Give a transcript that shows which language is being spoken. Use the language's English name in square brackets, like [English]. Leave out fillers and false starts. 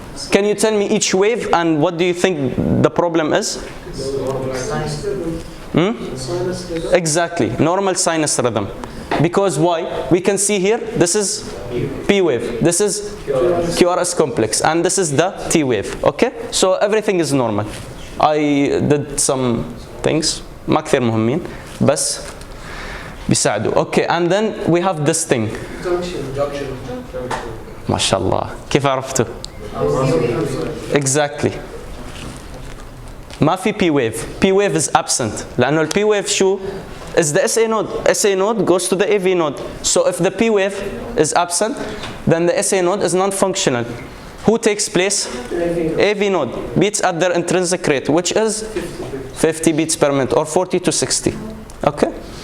[English] Can you tell me each wave and what do you think the problem is? Exactly, normal sinus rhythm. Because why? We can see here, this is P wave, this is QRS complex, and this is the T wave. Okay? So everything is normal. I did some things, [Arabic] ما كثير مهمين, بس بيساعدوا. [English] Okay, and then we have this thing. [Arabic] ما شاء الله. كيف عرفتوا؟ Exactly. ما في [English] P wave. P wave is absent. لأنه P wave شو? Is the SA node. SA node goes to the AV node. So if the P wave is absent, then the SA node is non-functional. Who takes place? AV node. Beats at their intrinsic rate, which is 50 beats per minute, or 40 to 60. Okay?